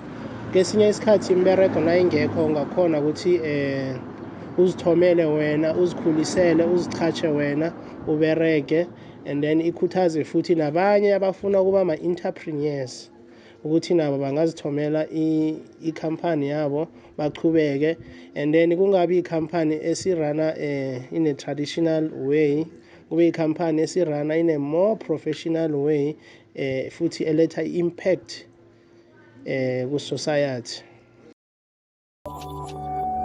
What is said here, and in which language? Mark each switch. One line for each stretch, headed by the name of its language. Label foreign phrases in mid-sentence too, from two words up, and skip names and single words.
Zulu: Kesinye isikhathi imbereko nayingekho ungakhona ukuthi uzithomele wena, uzikhulisele, uzichache wena, ubereke.
English: And then
Zulu: ikhuthaze futhi nabanye abafuna ukuba ama-entrepreneurs ukuthi nabo bangazithomela ikhampani yabo bachubeke.
English: And then
Zulu: kungabi ikhampani esirana
English: in a traditional way,
Zulu: kube ikhampani esirana
English: in a more professional way,
Zulu: futhi eletha impact ku society.